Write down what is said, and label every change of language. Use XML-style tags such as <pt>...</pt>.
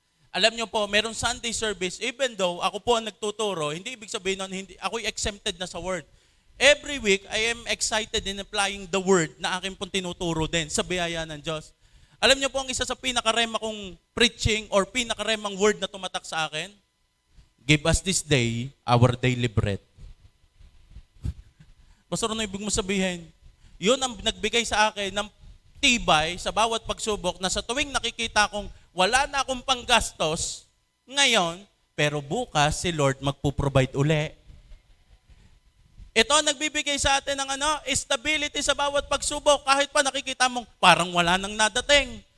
<tl>Alam niyo po, meron Sunday service, even though ako po ang nagtuturo, hindi ibig sabihin nun, ako'y exempted na sa word.</tl> <en>Every week, I am excited in applying the word</en> <tl>na aking pong tinuturo din sa biyaya ng Diyos. Alam niyo po ang isa sa pinakarema kong preaching or pinakaremang word na tumatak sa akin?</tl> <en>Give us this day our daily bread.</en> <tl>Pastor, ano ibig mo sabihin? Yun ang nagbigay sa akin ng tibay sa bawat pagsubok na sa tuwing nakikita kong wala na akong panggastos ngayon, pero bukas si Lord magpo-provide uli. Ito ang nagbibigay sa atin ng stability sa bawat pagsubok kahit pa nakikita mong parang wala nang nadating.</tl>